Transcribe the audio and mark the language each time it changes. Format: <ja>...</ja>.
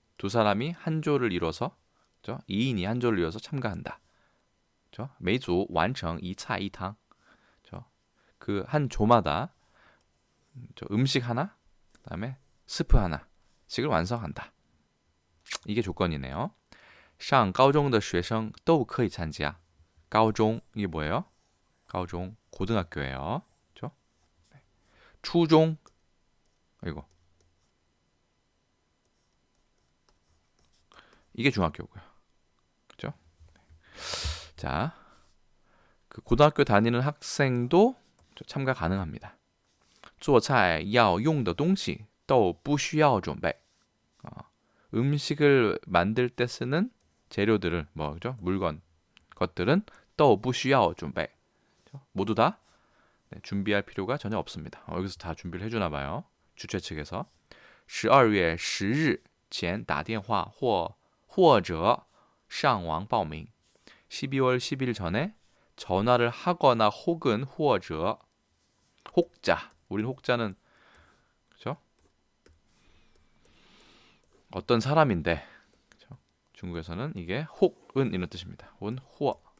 <ko>두 사람이 한 조를 이뤄서 그렇죠? 2인이 한 조를 이뤄서 참가한다. 그렇죠?</ko> <zh>每组完成一菜一汤.그렇죠?</zh> <ko>그 한 조마다 음식 하나, 그다음에 스프 하나씩을 완성한다. 이게 조건이네요.</ko> <zh>上高中的学生都可以参加.</zh> <ko>高中 이게 뭐예요? 高中 고등학교예요. 그렇죠? 初中 이거 이게 중학교고요. 그렇죠? 자, 그 고등학교 다니는 학생도 참가 가능합니다.</ko> <zh>做菜要用的东西都不需要准备.</zh> <ko>음식을 만들 때 쓰는 재료들을 뭐죠? 물건 것들은</ko> <zh>都不需要准备.</zh> <ko>모두 다 준비할 필요가 전혀 없습니다. 여기서 다 준비를 해주나 봐요. 주최 측에서 12월 10일</ko> <zh>前打电话或者上网报名.</zh> <ko>12월 10일 전에 전화를 하거나 혹은 或者 혹자. 우린 혹자는 그렇죠? 어떤 사람인데 그렇죠? 중국에서는 이게 혹은 이런 뜻입니다. 혹은 호.</ko>